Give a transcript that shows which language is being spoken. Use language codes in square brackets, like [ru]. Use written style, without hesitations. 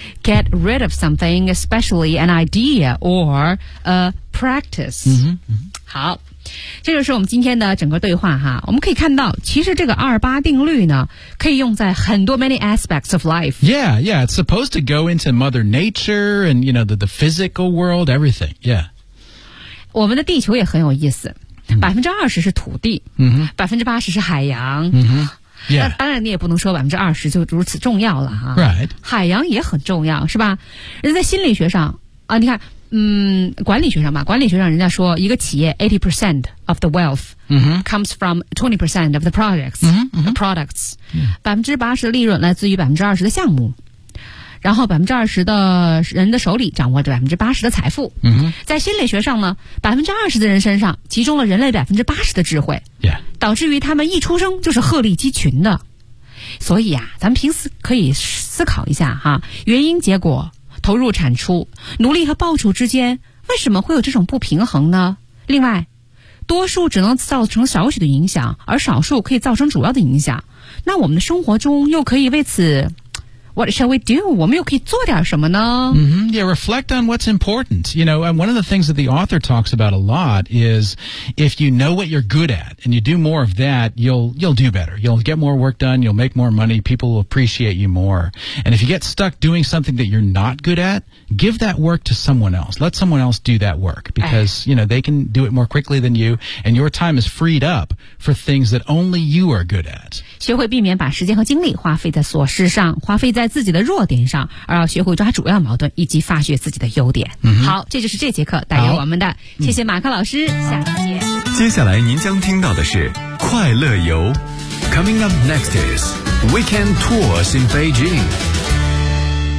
[en] Get rid of something, especially an idea or a practice. [zh] 好。这就是我们今天的整个对话哈我们可以看到其实这个二八定律呢可以用在很多 [en] many aspects of life Yeah, it's supposed to go into mother nature and you know the physical world, everything Yeah [zh] 我们的地球也很有意思20%是土地80%是海洋当然你也不能说20%就如此重要了哈 [en] Right [zh] 海洋也很重要是吧人在心理学上啊，你看管理学上吧管理学上人家说一个企业 [en] 80% of the wealth、comes from 20% of the products,、 the [zh] products 80%的利润来自于20%的项目然后20%的人的手里掌握着80%的财富。嗯，在心理学上呢，20%的人身上集中了人类80%的智慧。 [en] Yeah. [zh] 导致于他们一出生就是鹤立鸡群的。所以啊，咱们平时可以思考一下哈，原因结果、投入产出、努力和报酬之间为什么会有这种不平衡呢？另外，多数只能造成少许的影响，而少数可以造成主要的影响。那我们的生活中又可以为此 [en] What shall we do? [zh] 我们又可以做点什么呢？ [en] Yeah, reflect on what's important. You know, and one of the things that the author talks about a lot is if you know what you're good at and you do more of that, you'll do better. You'll get more work done, you'll make more money, people will appreciate you more. And if you get stuck doing something that you're not good at, give that work to someone else. Let someone else do that work because, you know, they can do it more quickly than you and your time is freed up for things that only you are good at. [zh] 学会避免把时间和精力花费在琐事上，花费在自己的弱点上，而要学会抓主要矛盾以及发掘自己的优点。嗯，好，这就是这节课带给我们的，谢谢马克老师。下期见。接下来您将听到的是快乐游。 [en] Coming up next is Weekend Tours in Beijing。